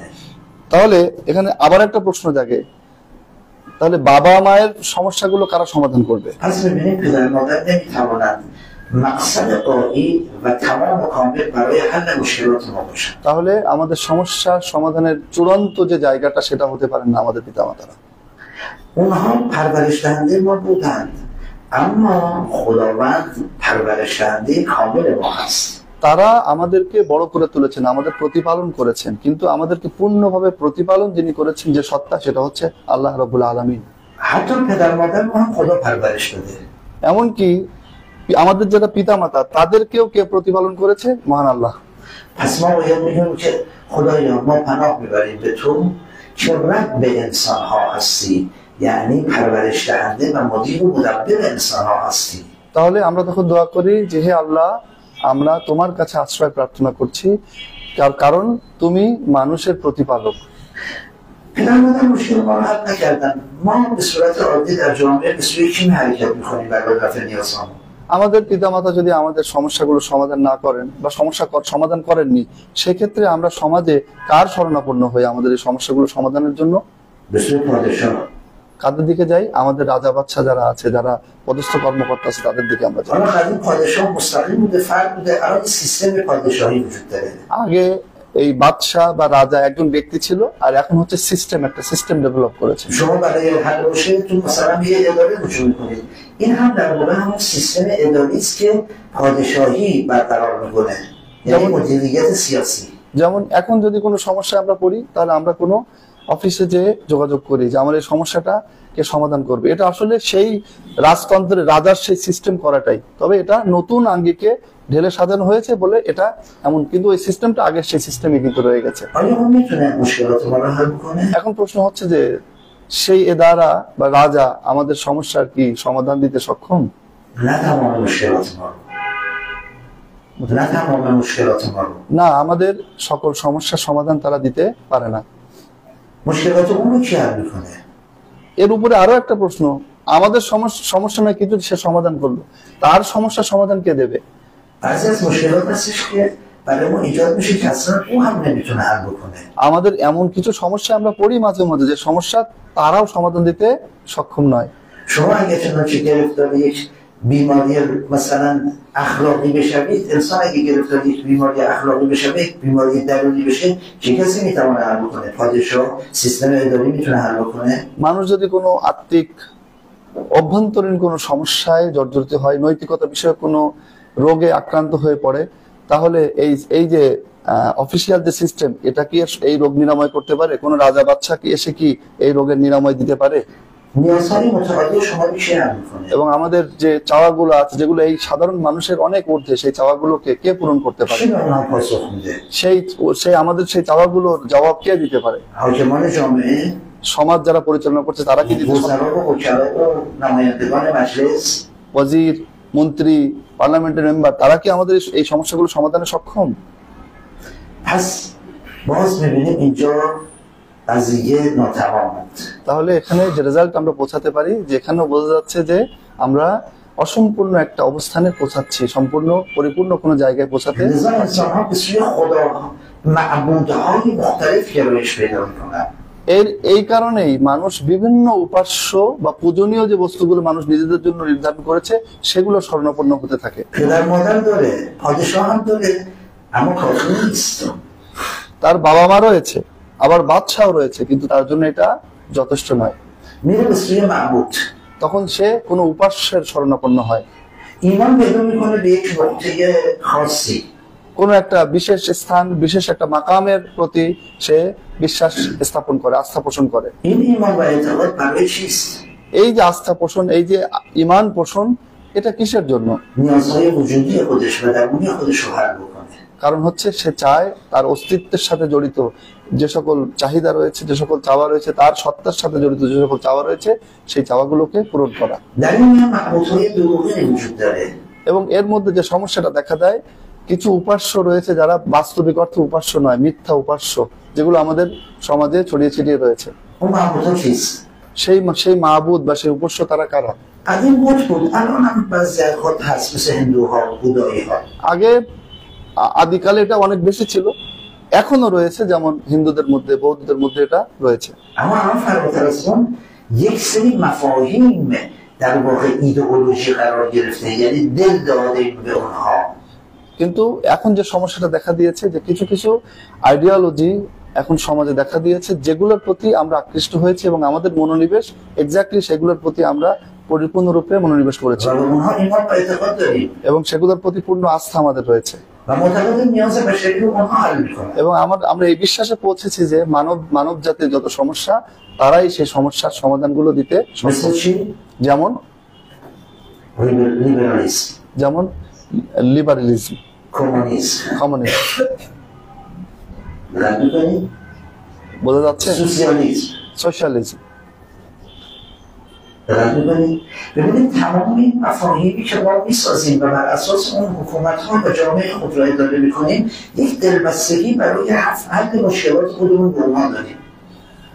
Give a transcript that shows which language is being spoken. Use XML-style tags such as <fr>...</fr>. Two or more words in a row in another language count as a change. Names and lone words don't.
<bn>তাহলে এখানে আবার একটা প্রশ্ন জাগে, তাহলে বাবা মায়ের সমস্যাগুলো কারা সমাধান করবে?</bn> <fa>پس ببینید پدر مادر نمیتوانند مقصد قایی و تمام کامل برای حل مشکلات ما باشند.</fa> <bn>তাহলে আমাদের সমস্যার সমাধানের চূড়ান্ত যে জায়গাটা, সেটা হতে পারেন না আমাদের পিতামাতারা।</bn> <fa>اونها پرورش دهنده ما بودند، اما خداوند پرورش دهنده کامل ما هست.</fa> <bn>তারা আমাদেরকে বড় করে তুলেছেন, আমাদের প্রতিপালন করেছেন, কিন্তু আমাদেরকে পূর্ণভাবে প্রতিপালন যিনি করেছেন, যে সত্তা, সেটা হচ্ছে</bn> <ar>الله رب العالمين.</ar> <fa>حتی پدر مادر ما هم خدا پرورش داده.</fa> <bn>এমনকি আমাদের যারা পিতামাতা, তাদেরকেও কে প্রতিপালন করেছে? মহান আল্লাহ।</bn> <fa>پس ما باید میگیم که خدایا ما پناه میبریم به تو که رب به انسان ها هستی، یعنی پرورش دهنده و مدیر و مدبر انسان ها هستی.</fa> <bn>তাহলে আমরা তখন দোয়া করি যে, হে আল্লাহ, আমরা তোমার কাছে আশ্রয় প্রার্থনা করছি, কারণ তুমি মানুষের প্রতিপালক।</bn> <fa>پدر مادر مشکل ما رو حل نکردن، ما به صورت عادی در جامعه به سوی کی حرکت میکنیم برای رفع نیازمون؟</fa> <bn>আমাদের পিতামাতা যদি আমাদের সমস্যাগুলো সমাধান না করেন বা সমাধান করেননি, সেক্ষেত্রে আমরা সমাজে কার শরণাপন্ন হই আমাদের এই সমস্যাগুলো সমাধানের জন্য?</bn> <fa>به سوی پادشاه.</fa> <bn>কাদের দিকে যাই? আমাদের রাজা বাদশাহ যারা আছে, যারা পদস্থ কর্মকর্তা আছে, তাদের দিকে আমরা যাই।</bn> <fa>حالا قدیم پادشاه مستقیم بوده، فرد بوده، الان سیستم پادشاهی وجود داره.</fa> <bn>আগে এই বাদশাহ বা রাজা একজন ব্যক্তি ছিল, আর এখন হচ্ছে সিস্টেম, একটা</bn> <en>system develop</en> <bn>করেছে।</bn> <fa>شما برای حل مشکلتون مثلا یه اداره رجوع میکنید، این هم در واقع همون سیستم اداری است که پادشاهی برقرار میکنه، یعنی مدیریت سیاسی.</fa> <bn>যেমন এখন যদি কোনো সমস্যা আমরা পড়ি, তাহলে আমরা কোনো অফিসে যে যোগাযোগ করি যে আমার এই সমস্যাটা কে সমাধান করবে। এটা আসলে সেই রাজতন্ত্রের রাজার সেই সিস্টেম করাটাই, তবে এটা নতুন আঙ্গিকে ঢেলে সাজানো হয়েছে বলে এটা এমন, কিন্তু ওই সিস্টেমটা আগের সেই সিস্টেমে কিন্তু রয়ে গেছে।</bn> <fa>آیا اون میتونه مشکلات ما رو حل کنه؟</fa> <bn>এখন প্রশ্ন হচ্ছে যে সেই এদারা বা রাজা আমাদের সমস্যার কি সমাধান দিতে সক্ষম?</bn> <fa>نه تمام مشکلات ما رو، نه تمام مشکلات ما رو.</fa> <bn>না, আমাদের সকল সমস্যার সমাধান তারা দিতে পারে না।</bn> <fa>مشکلات اون رو کی حل میکنه؟</fa> <bn>এর উপরে আরো একটা প্রশ্ন, আমাদের সমস্যা নয় কিন্তু সে সমাধান করলো, তার সমস্যার সমাধান কে দেবে?</bn> <fa>بعضی از مشکلات هستش که برای ما ایجاد میشه که اصلا او هم نمیتونه حل بکنه.</fa> <bn>আমাদের এমন কিছু সমস্যা আমরা পড়ি মাঝে মাঝে যে সমস্যা তারাও সমাধান দিতে সক্ষম নয়।</bn> <fa>شما اگه چنانچه گرفتار یک بیماری مثلا اخلاقی بشوید، انسان اگه گرفتار یک بیماری اخلاقی بشه، یک بیماری درونی بشه، چه کسی میتونه حل بکنه؟ پادشاه، سیستم اداری میتونه حل بکنه؟</fa> <bn>মানুষ যদি কোনো আত্মিক অভ্যন্তরীণ কোনো সমস্যায় জর্জরিত হয়, নৈতিকতা বিষয়ে কোনো রোগে আক্রান্ত হয়ে পড়ে, তাহলে এই যে অফিসিয়াল যে সিস্টেম, এটা কি এই রোগ নিরাময় করতে পারে? কোনো রাজা বাদশা কি এসে কি এই রোগের নিরাময় দিতে পারে?</bn> <fa>نیازهای متعادل شما میشه حل میکنه.</fa> <bn>এবং আমাদের যে চাওয়াগুলো আছে, যেগুলো এই সাধারণ মানুষের অনেক ঊর্ধ্বে, সেই চাওয়াগুলোকে কে পূরণ করতে পারে?</bn> <fa>کی به اونها پاسخ میده؟</fa> <bn>সেই আমাদের সেই চাওয়াগুলোর জবাব কে দিতে পারে?</bn> <fa>حاکمان جامعه،</fa> <bn>সমাজ যারা পরিচালনা করছে তারা কি দিতে পারে?</bn> <fa>وزرا و وکلا و نمایندگان مجلس،</fa> <bn>ওয়াজির, মন্ত্রী, পার্লামেন্টের মেম্বার, তারা কি আমাদের এই সমস্যাগুলো সমাধানে সক্ষম?</bn> <fa>پس باز میبینیم اینجا قضیه ناتمام بود.</fa> <bn>তাহলে এখানে যে রেজাল্ট আমরা পৌঁছাতে পারি, যে এখানেও বোঝা যাচ্ছে যে আমরা অসম্পূর্ণ একটা অবস্থানে পৌঁছাচ্ছি, সম্পূর্ণ পরিপূর্ণ কোনো জায়গায় পৌঁছাতে।</bn> <fa>لذا انسان‌ها به سوی خدا معبودهای مختلف گرایش پیدا میکنن.</fa> <bn>এই কারণেই মানুষ বিভিন্ন উপাস্য বা পূজনীয় যে বস্তুগুলো মানুষ নিজেদের জন্য নির্ধারণ করেছে, সেগুলো শরণাপন্ন হতে থাকে।</bn> <fa>پدر مادر داره، پادشاه هم داره، اما کافی نیست.</fa> <bn>তার বাবা মা রয়েছে, আবার বাদশাও রয়েছে, কিন্তু তার জন্য এটা যথেষ্ট নয়।</bn> <fa>میره به سوی معبود.</fa> <bn>তখন সে কোনো উপাস্যের শরণাপন্ন হয়,</bn> <fa>ایمان پیدا میکنه به یک نقطه خاصی.</fa> <bn>কোনো একটা বিশেষ স্থান, বিশেষ একটা মাকামের প্রতি সে বিশ্বাস স্থাপন করে, আস্থা পোষণ করে।</bn> <fa>این ایمان و اعتقاد برای چیست؟</fa> <bn>এই যে আস্থা পোষণ, এই যে ইমান পোষণ, এটা কিসের জন্য?</bn> <fa>نیازهای وجودی خودش و درونی خودش رو حل بکنه.</fa> <bn>কারণ হচ্ছে সে চায় তার অস্তিত্বের সাথে জড়িত যে সকল চাহিদা রয়েছে, যে সকল চাওয়া রয়েছে, তার সত্তার সাথে জড়িত যে সকল চাওয়া রয়েছে, সেই চাওয়াগুলোকে পূরণ করা।</bn> <fa>در این میان معبودهای دروغین وجود داره.</fa> <bn>এবং এর মধ্যে যে সমস্যাটা দেখা দেয়, কিছু উপাস্য রয়েছে যারা বাস্তবিক অর্থে উপাস্য নয়, মিথ্যা উপাস্য, যেগুলো আমাদের সমাজে ছড়িয়ে ছিটিয়ে রয়েছে।</bn> <fa>اون معبودها چیست؟</fa> <bn>সেই মাহবুদ বা সেই উপাস্য তারা কারা?</bn> <fa>قدیم بود بود، الان هم بعضی از خود هست، مثل هندوها، بودایی‌ها.</fa> <bn>আগে আদিকালে এটা অনেক বেশি ছিল, এখনো রয়েছে, যেমন হিন্দুদের মধ্যে, বৌদ্ধদের মধ্যে এটা রয়েছে।</bn> <fa>اما الان فراتر از اون یک سری مفاهیم در واقع ایدئولوژی قرار گرفته، یعنی دل دادیم به اونها.</fa> <bn>কিন্তু এখন যে সমস্যাটা দেখা দিয়েছে, যে কিছু কিছু আইডিওলজি এখন সমাজে দেখা দিয়েছে, যেগুলোর প্রতি আমরা আকৃষ্ট হয়েছি এবং আমাদের মনোনিবেশ এক্স্যাক্টলি সেগুলোর প্রতি আমরা পরিপূর্ণরূপে মনোনিবেশ করেছি</bn> <fa>و به اونها ایمان و اعتقاد داریم</fa> <bn>এবং সেগুলোর প্রতি পূর্ণ আস্থা আমাদের রয়েছে</bn> <fa>و معتقدیم نیاز بشری رو اونها حل میکنن.</fa> <bn>এবং আমরা এই বিশ্বাসে পৌঁছেছি যে মানব জাতির যত সমস্যা, তারাই সেই সমস্যার সমাধানগুলো দিতে</bn> <fa>مثل</fa> <bn>সক্ষম।</bn> <fa>چی؟</fa> <bn>যেমন</bn> <fa>لیبرالیسم،</fa> <bn>লিবারেলিজম,</bn> <fa>کمونیسم،</fa> <bn>কমিউনিজম,</bn> <fa>رد میکنیم،</fa> <bn>বোঝা যাচ্ছে,</bn> <fa>سوسیالیسم</fa> <bn>সোশ্যালিজম।</bn> <fa>رد میکنیم. ببینید تمام این مفاهیمی که ما میسازیم و بر اساس اون حکومت ها و جامعه خود را اداره میکنیم، یک دلبستگی برای حل مشکلات خودمون به اونها داریم.</fa>